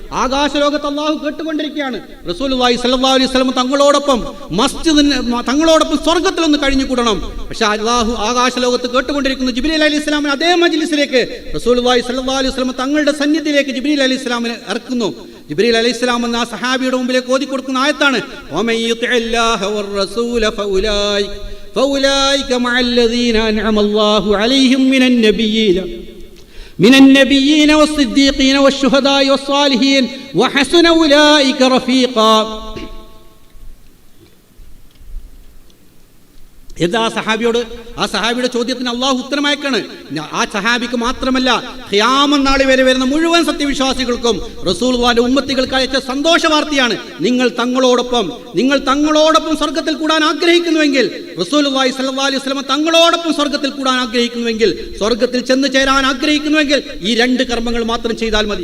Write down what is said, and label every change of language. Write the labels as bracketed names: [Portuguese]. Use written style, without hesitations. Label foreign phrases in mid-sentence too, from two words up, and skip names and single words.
[Arabic] رسول الله صلى الله عليه وسلم [Malayalam] തങ്ങളോടൊപ്പം സ്വർഗ്ഗത്തിൽ ഒന്ന് കഴിഞ്ഞു കൂടണം. പക്ഷെ അല്ലാഹു ആകാശലോകത്ത് കേട്ടുകൊണ്ടിരിക്കുന്ന ജിബ്രീൽ അലൈഹിസ്സലാമിനെ അതേ മജ്ലിസിലേക്ക് [Arabic] رسول الله صلى الله عليه وسلم [Malayalam] തങ്ങളുടെ സന്നിധിയിലേക്ക് ജിബ്രീൽ അലൈഹിസ്സലാമിനെ ഇറക്കുന്നു. ജിബ്രീൽ അലൈഹിസ്സലാം എന്ന ആ സഹാബിയുടെ മുമ്പിലേക്ക് ഓതി കൊടുക്കുന്ന ആയത്താണ് [Arabic] فأولئك مع الذين أنعم الله عليهم من النبيين والصديقين والشهداء والصالحين وحسن أولئك رفيقا. [Malayalam] എന്താ ആ സഹാബിയുടെ ചോദ്യത്തിന് അള്ളാഹു ഉത്തരമയക്കാണ്. ആ സഹാബിക്ക് മാത്രമല്ല, ഖിയാമത്ത് നാൾ വരെ വരുന്ന മുഴുവൻ സത്യവിശ്വാസികൾക്കും റസൂലുള്ളാഹിന്റെ ഉമ്മത്തികൾക്ക് അയച്ച സന്തോഷ വാർത്തയാണ്. നിങ്ങൾ തങ്ങളോടൊപ്പം സ്വർഗ്ഗത്തിൽ കൂടാൻ ആഗ്രഹിക്കുന്നുവെങ്കിൽ, [Arabic] رسول الله صلى الله عليه وسلم [Malayalam] തങ്ങളോടൊപ്പം സ്വർഗ്ഗത്തിൽ കൂടാൻ ആഗ്രഹിക്കുന്നുവെങ്കിൽ, സ്വർഗ്ഗത്തിൽ ചെന്ന് ചേരാൻ ആഗ്രഹിക്കുന്നുവെങ്കിൽ ഈ രണ്ട് കർമ്മങ്ങൾ മാത്രം ചെയ്താൽ മതി.